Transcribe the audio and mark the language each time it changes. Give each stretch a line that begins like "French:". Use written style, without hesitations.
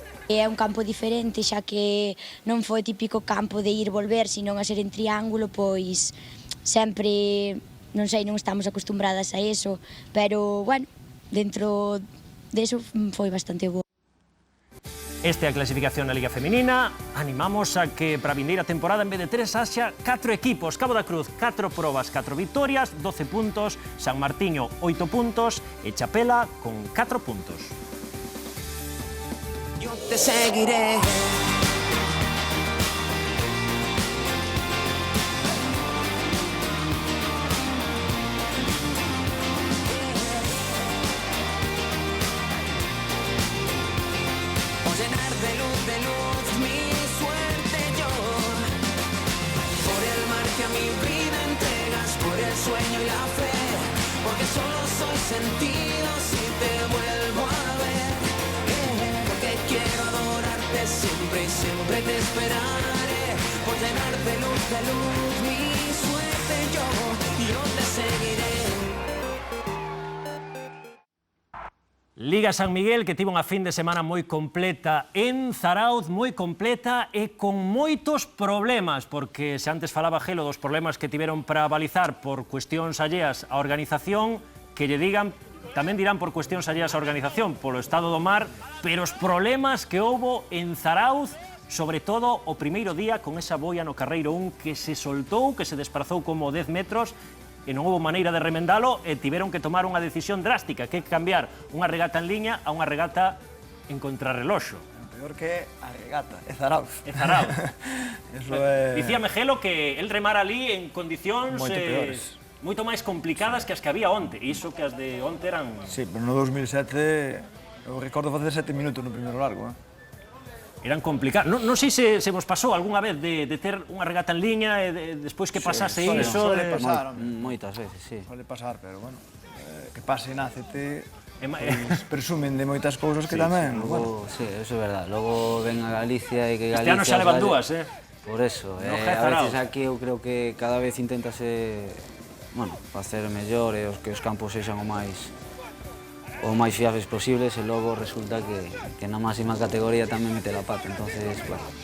Galician: É un campo diferente, xa que non foi típico campo de ir volver, senón a ser en triángulo, pois sempre, non sei, non estamos acostumbradas a eso, pero, bueno, dentro deso foi bastante bo. Esta é a clasificación na Liga Femenina. Animamos a que para a vindeira temporada, en vez de 3, haxa 4 equipos. Cabo da Cruz, 4 probas, 4 victorias, 12 puntos. San Martiño, 8 puntos. E Chapela, con 4 puntos.
Spanish: Yo te seguiré. Llenar de luz mi suerte yo, por el mar que a mi vida entregas, por el sueño y la fe, porque solo soy sentido si te vuelvo a ver, porque quiero adorarte siempre y siempre te esperaré, por llenar de luz mi suerte yo te seguiré.
Galician: Liga San Miguel, que tivo unha fin de semana moi completa en Zarauz, moi completa e con moitos problemas, porque se antes falaba Gelo dos problemas que tiveron para balizar por cuestións alleas á organización, que lle digan, tamén dirán por cuestións alleas á organización, polo estado do mar, pero os problemas que houbo en Zarauz, sobre todo o primeiro día con esa boia no Carreiro 1 que se soltou, que se desplazou como 10 metros, e non houve maneira de remendalo e tiveron que tomar unha decisión drástica, que é cambiar unha regata en liña a unha regata en contrarreloxo. Peor que a regata, é Zarauz. É Zarauz. Dicíame Gelo que el remara ali en condicións moito máis complicadas que as que había onte, e iso que as de onte eran... Sí, pero no 2007 eu recordo facer 7 minutos no primeiro largo, eran complicados. Non sei se vos pasou algunha vez de ter unha regata en liña e despois que pasase iso... Suele pasar, moitas veces, sí. Suele pasar, pero bueno, que pase na ACT presumen de moitas cousas que tamén, bueno. Sí, eso é verdad. Logo ven a Galicia e que Galicia... Este ano xa levan dúas, Por eso, a veces aquí eu creo que cada vez intentase, bueno, facer mellor e que os campos sexan o máis fiables posibles e logo resulta que na máxima categoría tamén
Spanish: mete la pata,
Galician: entonces, claro.